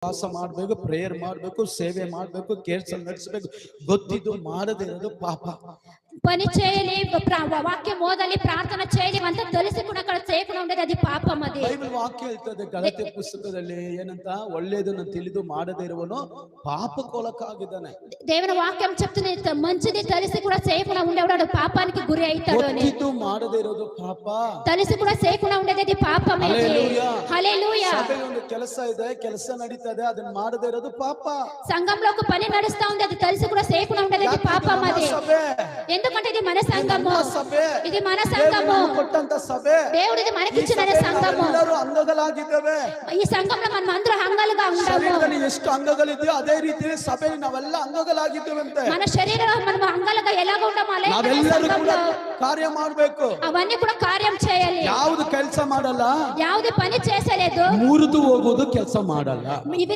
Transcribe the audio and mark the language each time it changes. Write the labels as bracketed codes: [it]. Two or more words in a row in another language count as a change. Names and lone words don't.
[kn] ಉಪವಾಸ ಮಾಡ್ಬೇಕು, ಪ್ರೇಯರ್ ಮಾಡ್ಬೇಕು, సేವೆ ಮಾಡ್ಬೇಕು, ಕೇರ್ಸಲ್ ನಡೆಸಬೇಕು. ಗೊತ್ತಿದ್ದು ಮಾಡದೇ ಇರೋದು ಪಾಪ. [te] పని చేయాలి, వాక్యం మోదాలి, ప్రార్థన చేయాలి ಅಂತ తెలిసి కూడా అక్కడ చేయకుండా ఉండేది అది పాపం. అది [kn] ಬೈಬಲ್ ವಾಕ್ಯ ಹೇಳ್ತದೆ ಗಲಾತ್ಯ ಪುಸ್ತಕದಲ್ಲಿ ಏನಂತ, ಒಳ್ಳೆಯದನ್ನು ತಿಳಿದು ಮಾಡದೇ ಇರುವನು ಪಾಪಕ್ಕೊಳಗಾಗಿದ್ದಾನೆ. [te] దేవుని వాక్యం చెప్తుంది మంచిది తెలిసి కూడా చేయకుండా ఉండేవాడు పాపానికి గురి అవుతాడు అని. [kn] ಗೊತ್ತಿದ್ದು ಮಾಡದೇ ಇರೋದು ಪಾಪ, [te] తెలిసి కూడా చేయకుండా ఉండేది అది పాపమే. హల్లెలూయా. [kn] ಸಭೆಯಲ್ಲಿ ಒಂದು ಕೆಲಸ ಇದೆ, ಕೆಲಸ ನಡೀತದೆ, ಅದನ್ನ ಮಾಡದೇ ಇರೋದು ಪಾಪ. [te] సంఘంలో ఒక పని నడుస్తా ఉంది, అది తెలిసి కూడా చేయకుండా ఉండేది అది పాపం. అది ఎందుకంటే ఇది మన సంఘము, ఇది మన సంఘము, [kn] ಕೊಟ್ಟಂತ ಸಭೆ, [te] దేవుడు ఇది మనకిచ్చిన సంఘము. [kn] ಎಲ್ಲರೂ ಅಂಗಗಳಾಗಿದ್ದೇವೆ. [te] ఈ సంఘంలో మనం అందరూ అంగాలుగా ఉంటాము. [kn] ಎಷ್ಟು ಅಂಗಗಳಿದೆಯೋ ಅದೇ ರೀತಿ ಸಭೆಯಲ್ಲಿ ನಾವೆಲ್ಲ ಅಂಗಗಳಾಗಿದ್ದೇವಂತೆ. [te] మన శరీరంలో మనం అంగాలుగా ఎలాగ ఉంటామో అలాగే [kn] ನಾವೆಲ್ಲರೂ ಕೂಡ ಕಾರ್ಯ ಮಾಡಬೇಕು. [te] అవన్నీ కూడా కార్యం చేయాలి. [kn] ಯಾವುದು ಕೆಲಸ ಮಾಡಲ್ಲ, [te] ಯಾವುದೇ పని చేసలేదు, [kn] ಮುರಿದು ಹೋಗೋದು ಕೆಲಸ ಮಾಡಲ್ಲ.